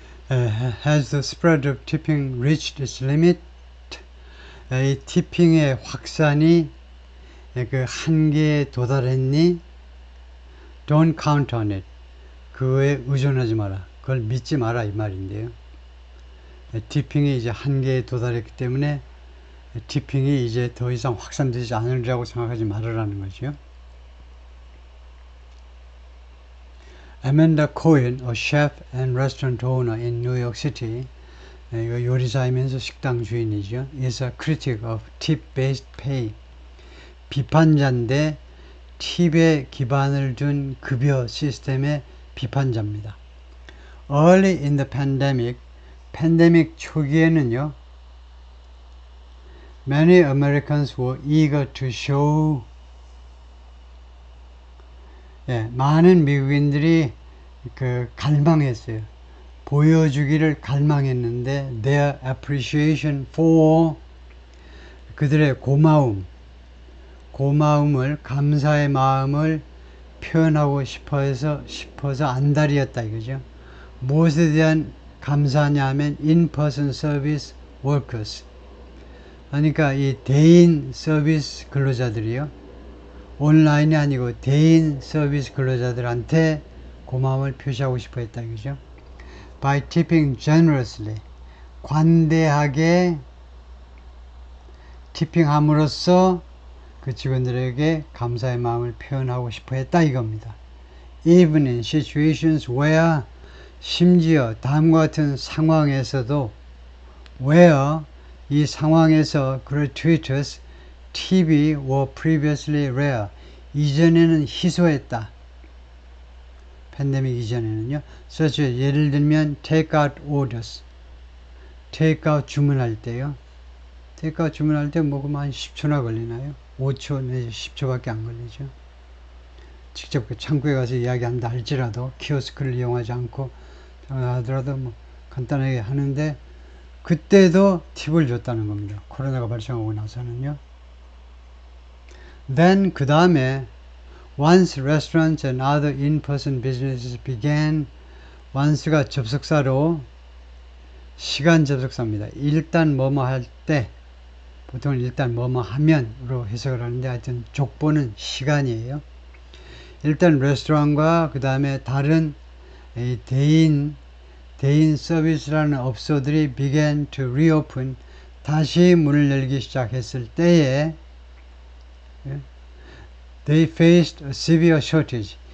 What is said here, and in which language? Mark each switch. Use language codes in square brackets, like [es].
[en] Has the spread of tipping reached its limit? [ko] 이 티핑의 확산이 그 한계에 도달했니? [en] Don't count on it. [ko] 그거에 의존하지 마라. 그걸 믿지 마라 이 말인데요. 티핑이 이제 한계에 도달했기 때문에 티핑이 이제 더 이상 확산되지 않으리라고 생각하지 말으라는 거죠. [en] Amanda Cohen, a chef and restaurant owner in New York City, [ko] 이거 요리사이면서 식당 주인이죠. [en] is a critic of tip-based pay. [ko] 비판자인데 팁에 기반을 둔 급여 시스템의 비판자입니다. [en] Early in the pandemic, [ko] 팬데믹 초기에는요, [en] many Americans were eager to show [ko] 많은 미국인들이 갈망했어요. 보여주기를 갈망했는데 [en] their appreciation for [ko] 그들의 고마움을 감사의 마음을 표현하고 싶어서 안달이었다 이거죠. 무엇에 대한 감사냐 하면 [en] in-person service workers. [ko] 그러니까 이 대인 서비스 근로자들이요. 온라인이 아니고 대인 서비스 근로자들한테 고마움을 표시하고 싶어 했다 이거죠. [en] By tipping generously, [ko] 관대하게 티핑함으로써 그 직원들에게 감사의 마음을 표현하고 싶어 했다 이겁니다. [en] Even in situations where, [ko] 심지어 다음과 같은 상황에서도 [en] where [ko] 이 상황에서 [en] gratuitous [ko] 팁이 [en] were previously rare. [ko] 이전에는 희소했다. 팬데믹 이전에는요. [en] such as [ko] 예를 들면 [en] take out orders. [ko] take out 주문할 때요. take out 주문할 때 뭐 한 10초나 걸리나요? 5초 내지 10초밖에 안 걸리죠. 직접 그 창구에 가서 이야기한다 할지라도 키오스크를 이용하지 않고 하더라도 뭐 간단하게 하는데 그때도 팁을 줬다는 겁니다. 코로나가 발생하고 나서는요. [en] Then [ko] 그 다음에 [en] once restaurants and other in-person businesses began, once가 [ko] 접속사로 시간 접속사입니다. 일단 뭐뭐 할 때 보통 일단 뭐뭐 하면으로 해석을 하는데 하여튼 족보는 시간이에요. 일단 레스토랑과 그 다음에 다른 대인 서비스라는 업소들이 [en] began to reopen, [ko] 다시 문을 열기 시작했을 때에 [en] they faced a severe shortage.